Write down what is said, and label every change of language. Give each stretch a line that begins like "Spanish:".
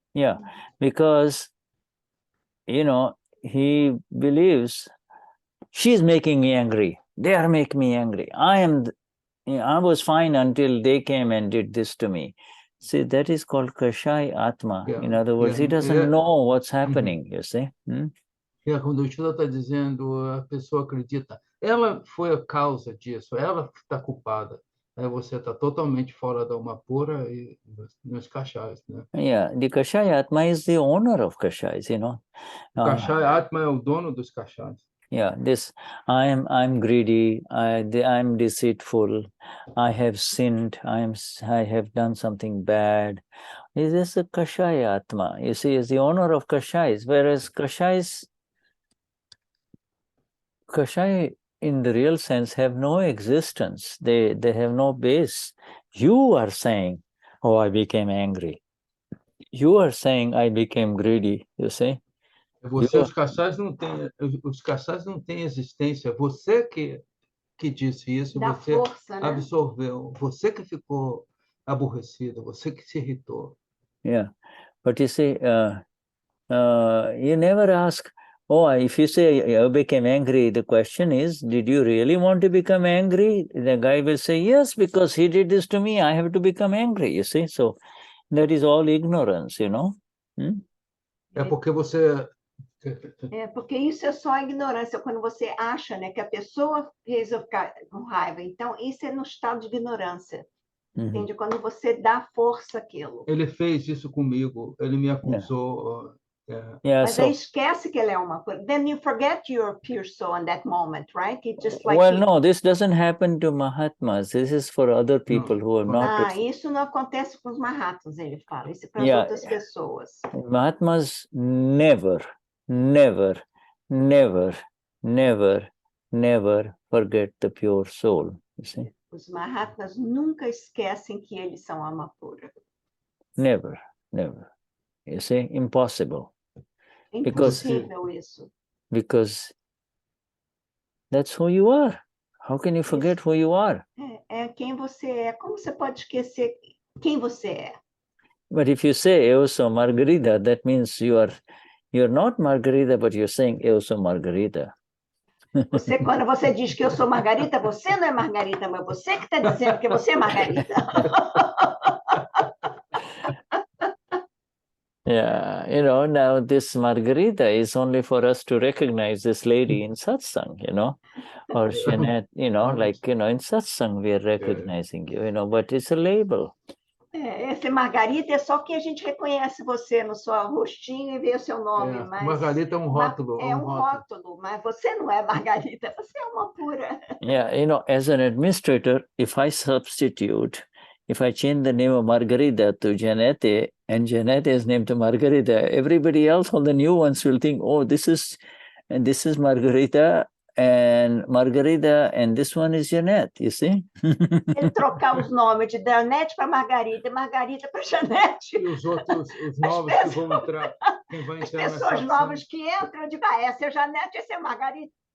English: Yeah, because, you know, he believes she's making me angry. They are making me angry. I was fine until they came and did this to me. See, that is called Kashai Atma. Yeah. In other words, he doesn't know what's happening, you see?
Portuguese: Quando o Shuddha está dizendo, a pessoa acredita, ela foi a causa disso, ela está culpada. Aí você está totalmente fora da alma pura e nos kashais, né?
English: Yeah, the Kashai Atma is the owner of kashais, you know.
Portuguese: O Kashai Atma é o dono dos kashais.
English: Yeah, this I'm greedy, I'm deceitful, I have sinned, I have done something bad. Is this a Kashai Atma? You see, is the owner of kashais, whereas kashai in the real sense have no existence. They have no base. You are saying, oh, I became angry. You are saying I became greedy, you see?
Portuguese: Os cachais não têm existência. Você que disse isso, você força, absorveu. Né? Você que ficou aborrecido, você que se irritou.
English: Yeah, but you see, you never ask, oh, if you say I became angry, the question is, did you really want to become angry? The guy will say, yes, because he did this to me, I have to become angry, you see? So that is all ignorance, you know?
Portuguese: É porque você... porque isso é só ignorância, quando você acha, né, que a pessoa fez eu ficar com raiva. Então, isso é no estado de ignorância. Entende? Quando você dá força àquilo. Ele fez isso comigo, ele me acusou. Mas aí esquece que ele é uma pura.
English: Then you forget your pure soul in that moment, right? It just like well, no, this doesn't happen to Mahatmas. This is for other people who are not.
Portuguese: Isso não acontece com os Mahatmas, ele fala. Isso é para as outras pessoas.
English: Mahatmas never, never, never, never, never forget the pure soul. You see?
Portuguese: Os Mahatmas nunca esquecem que eles são alma pura.
English: Never, never. You see, impossible.
Portuguese: É impossível isso.
English: Because that's who you are. How can you forget who you are?
Portuguese: É quem você é. Como você pode esquecer quem você é?
English: But if you say
Portuguese: eu sou Margarida,
English: that means you're not Margarida, but you're saying eu sou Margarida.
Portuguese: Quando você diz que eu sou Margarida, você não é Margarida, mas você que está dizendo que você é Margarida.
English: Yeah, now this Margarita is only for us to recognize this lady in Satsang, or Jeanette, in Satsang we are recognizing you, but it's a label.
Portuguese: Esse Margarita é só que a gente reconhece você no seu rostinho e vê o seu nome. Mas Margarita é um rótulo. É um rótulo, mas você não é Margarita, você é uma pura.
English: Yeah, as an administrator, if I change the name of Margarita to Janette, and Janette is named to Margarita, everybody else, all the new ones will think, oh, this is Margarita, and this one is Janette, you see?
Portuguese: Ele trocar os nomes de Janette para Margarita, Margarita para Janette. E os outros, os novos que vão entrar, quem vai entrar as pessoas novas que entram, eu digo, essa é Janette, essa é Margarita.